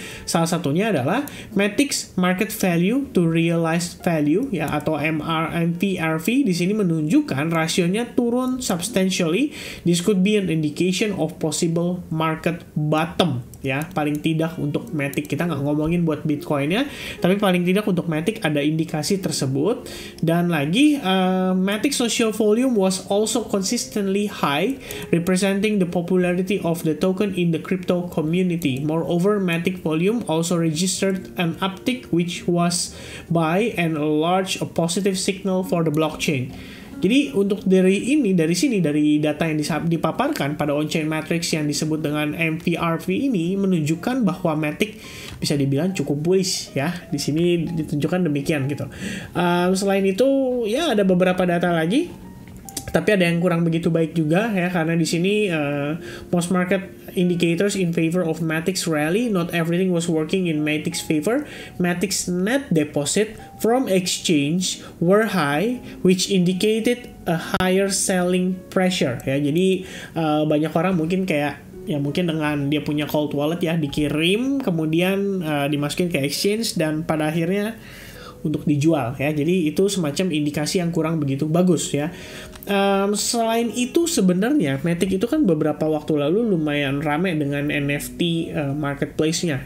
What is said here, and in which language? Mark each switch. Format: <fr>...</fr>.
<id>Salah satunya adalah</id> <en>Matic's market value to realized value</en> <id>ya, atau MRV di sini menunjukkan rasionya turun substantially.</id> <en>This could be an indication of possible market bottom ya,</en> <id>paling tidak untuk Matic. Kita nggak ngomongin buat Bitcoin-nya, tapi paling tidak untuk Matic ada indikasi tersebut. Dan lagi</id> <en>Matic social volume was also consistently high, representing the popularity of the token in the crypto community. Moreover, Matic volume also registered an uptick, which was by and large a positive signal for the blockchain.</en> <id>Jadi untuk dari sini dari data yang dipaparkan pada on-chain matrix yang disebut dengan MVRV ini menunjukkan bahwa Matic bisa dibilang cukup bullish ya. Di sini ditunjukkan demikian gitu. Selain itu ya ada beberapa data lagi, tapi ada yang kurang begitu baik juga ya, karena di sini</id> <en>most market indicators in favor of Matic's rally. Not everything was working in Matic's favor. Matic's net deposit from exchange were high, which indicated a higher selling pressure ya.</en> <id>Jadi banyak orang mungkin kayak ya mungkin dengan dia punya cold wallet ya, dikirim kemudian dimasukin ke exchange dan pada akhirnya untuk dijual ya. Jadi itu semacam indikasi yang kurang begitu bagus ya. Selain itu sebenarnya Matic itu kan beberapa waktu lalu lumayan rame dengan NFT marketplace-nya.</id>